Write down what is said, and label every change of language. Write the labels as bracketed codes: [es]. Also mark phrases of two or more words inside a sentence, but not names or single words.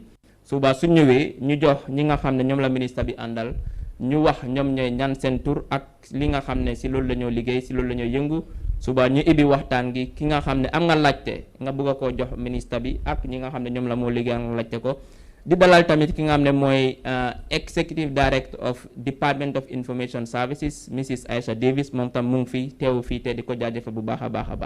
[wo] suba su ñëwee ñu jox ñi nga xam ne ñoom la ministre bi àndal ñu wax ñoom ñooy ñan seen tur ak li nga xam ne si loolu la ñoo liggéey, si loolu la ñoo yëngu. suba ñu ibi waxtaan gi, ki nga xam ne am nga laajte nga bëgg a koo jox ministre bi ak ñi nga xam ne ñoom la moo liggéey nga laajte ko. di dalal tamit ki nga xam ne mooy [en] Executive Director of Department of Information Services, Mrs. [wo] Aisha Davis, moom tam mu ngi fi teewu fii te di ko jaajëfal bu baax a baax a baax.